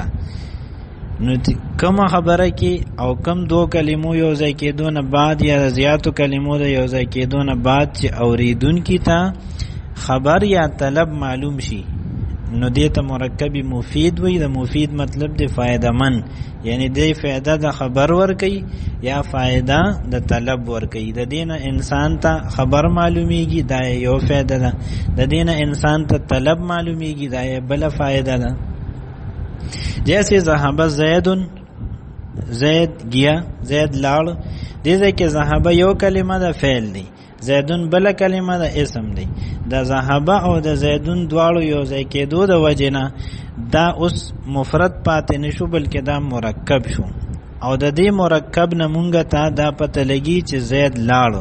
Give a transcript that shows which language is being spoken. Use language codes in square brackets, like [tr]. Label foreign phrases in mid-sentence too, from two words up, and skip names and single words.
[ps] نو کومه خبره کې او کم دو کلمو یو ځای کېدو نه بعد یا د زیاتو کلمو د یو ځای کېدو نه بعد چې اوریدونکي ته خبر یا طلب معلوم شي نو دې ته مرکب مفید وي. د مفید مطلب دی فائدہ من، یعنی دی فائدہ د خبر ورکي یا فائدہ د طلب ورکي. د دې نه انسان ته خبر معلومیږي، دا یو فائدہ ده. د دې نه انسان ته طلب معلومیږي، دا یې بل فائدہ ده. جیسے [ar] ذهب زید، [ur] زید گیا، [ps] زید لاړ. دې ځای کې ذهب یو کلمه د فعل دی، زیدون بل کلمه د اسم دی. د ذهب او د زیدون دواړو یو ځای کېدو د وجې نه دا اوس مفرد پاتې نشو بلکې دا مرکب شو. او د دې مرکب نه مونږ ته دا پته لګي چې زید لاړو.